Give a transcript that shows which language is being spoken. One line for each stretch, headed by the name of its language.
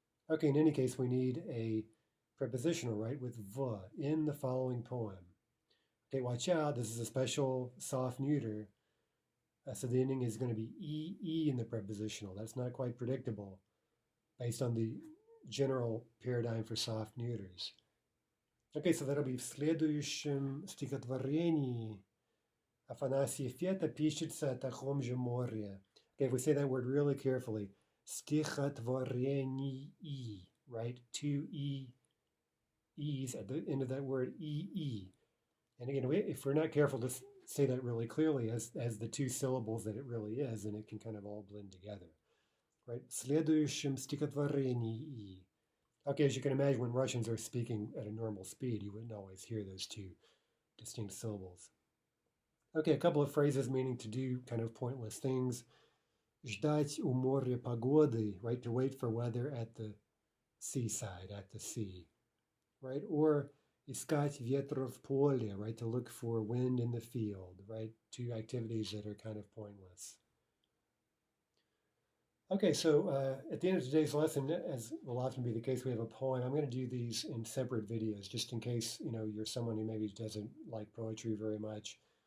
English: Okay, in any case, we need a prepositional, right, with v, in the following poem. Okay, watch out, this is a special soft neuter. So the ending is going to be e in the prepositional. That's not quite predictable based on the general paradigm for soft neuters. Okay, so that'll be
Russian: в следующем стихотворении Афанасий Фета пишется о таком же море.
English: Okay, if we say that word really carefully, стихотворении, right? Two e's at the end of that word, e. And again, if we're not careful to say that really clearly as the two syllables that it really is, then it can kind of all blend together, right?
Russian: В следующем стихотворении.
English: Okay, as you can imagine, when Russians are speaking at a normal speed, you wouldn't always hear those two distinct syllables. Okay, a couple of phrases meaning to do kind of pointless things.
Russian: Ждать у моря погоды, right?
English: To wait for weather at the seaside, at the sea, right?
Russian: Or искать ветра в поле, right?
English: To look for wind in the field, right? Two activities that are kind of pointless. Okay, so at the end of today's lesson, as will often be the case, we have a poem. I'm going to do these in separate videos, just in case you're someone who maybe doesn't like poetry very much.